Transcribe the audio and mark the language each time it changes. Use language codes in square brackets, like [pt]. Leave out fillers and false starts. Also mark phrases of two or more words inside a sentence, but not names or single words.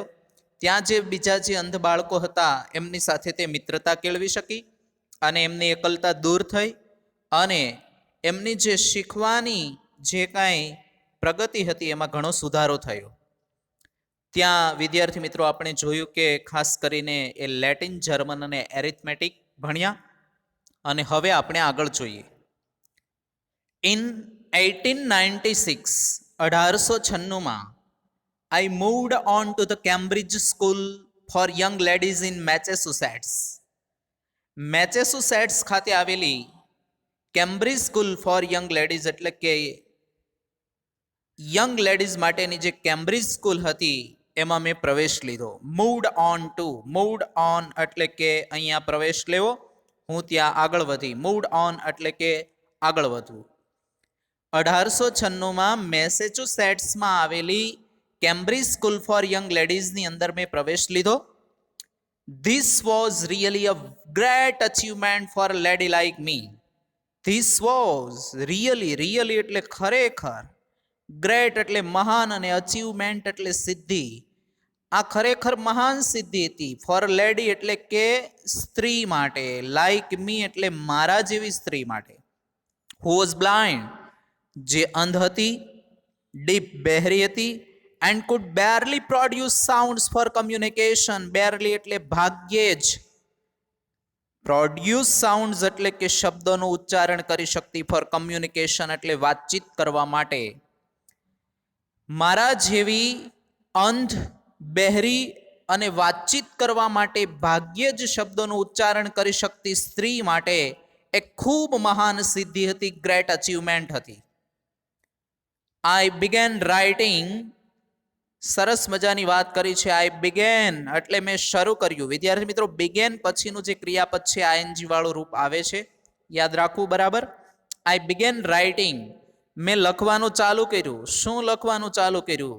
[gu] ત્યાં જે બીજા જે અંધ બાળકો હતા એમની સાથે તે મિત્રતા કેળવી શકી અને એમની એકલતા દૂર થઈ અને એમની જે શીખવાની જે કાંઈ પ્રગતિ હતી એમાં ઘણો સુધારો થયો. ત્યાં વિદ્યાર્થી મિત્રો આપણે જોયું કે ખાસ કરીને એ લેટિન, જર્મન અને એરિથમેટિક ભણ્યા. અને હવે આપણે આગળ જોઈએ. [en] ઇન 1896 1896માં I moved on to the Cambridge School for Young Ladies in Massachusetts. [gu] મેસેચ્યુસેટ્સ ખાતે આવેલી કેમ્બ્રિજ સ્કૂલ ફોર [en] young ladies [gu] એટલે કે યંગ લેડીઝ માટેની જે કેમ્બ્રિજ સ્કૂલ હતી એમાં મેં પ્રવેશ લીધો. [en] moved on [gu] એટલે કે અહીંયા પ્રવેશ લેવો, હું ત્યાં આગળ વધી. [en] moved on [gu] એટલે કે આગળ વધવું. 1896માં મેસેચ્યુસેટ્સમાં આવેલી કેમ્બ્રિજ સ્કૂલ ફોર યંગ લેડીઝની અંદર મેં પ્રવેશ લીધો. [en] This was really a great achievement for a lady like me. This was really [gu] એટલે ખરેખર, ગ્રેટ એટલે મહાન અને અચીવમેન્ટ એટલે સિદ્ધિ. આ ખરેખર મહાન સિદ્ધિ હતી. [en] for lady [gu] એટલે કે સ્ત્રી માટે, [en] like me [gu] એટલે મારા જેવી સ્ત્રી માટે. [en] who was blind, [gu] જે અંધ હતી, ડીપ બહેરી હતી, [en] and could barely produce sounds for communication. [gu] barely એટલે ભાગ્યે જ, [en] produce sounds [gu] એટલે કે શબ્દોનું ઉચ્ચારણ કરી શકતી, [en] for communication [gu] એટલે વાતચીત કરવા માટે. મારા જેવી અંધ, બહેરી અને વાતચીત કરવા માટે ભાગ્યે જ શબ્દોનું ઉચ્ચારણ કરી શકતી સ્ત્રી માટે એક ખૂબ મહાન સિદ્ધિ હતી, [en] great achievement [gu] હતી. [en] I began writing, [gu] સરસ મજાની વાત કરી છે. [en] I began [gu] એટલે મેં શરૂ કર્યું. વિદ્યાર્થી મિત્રો, બિગેન પછીનું જે ક્રિયાપદ છે આઈએનજી વાળું રૂપ આવે છે, યાદ રાખવું બરાબર. [en] I began writing, [gu] મેં લખવાનું ચાલુ કર્યું. શું લખવાનું ચાલુ કર્યું?